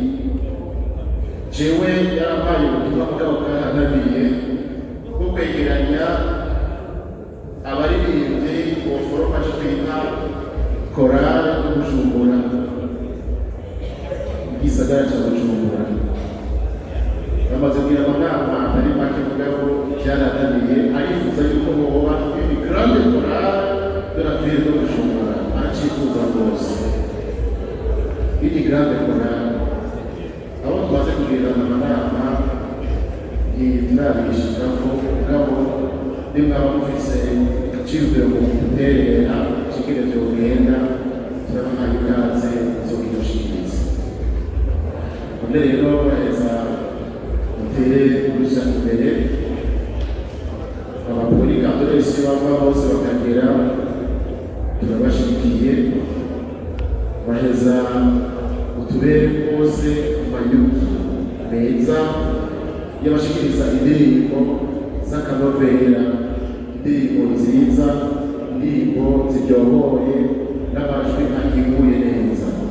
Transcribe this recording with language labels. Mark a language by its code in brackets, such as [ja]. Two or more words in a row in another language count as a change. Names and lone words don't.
[rn] Jewe yarampaye ubutumwa bwabo bwarananiye bwo kwegeranya abaririmbyi boforoma cyo twita korali yo Bujumbura, igisagara cya Bujumbura. Bamaze kugira amanama atari make mugabo byarananiye, arifuza yuko boba [fr] une grande [rn] korali [fr] de la ville de Bujumbura, [rn] aracifuza rwose [fr] une grande [rn] korali. Aho tumaze kugirana amanama ntirabishikako mugabo nimwaba mufise iciyumviro mu guterera kigire vyogenda turabahaye ikaze muzokidushikiriza. None rero baheza mutere kurusha imbere, abakuri katolesi bava bose bakagera turabashigikiye, baheza utubere bose amayugi meza y'abashikiriza indirimbo z'akanovera, indirimbo nziza, indirimbo ziryohoye n'amajwi ahiguye neza.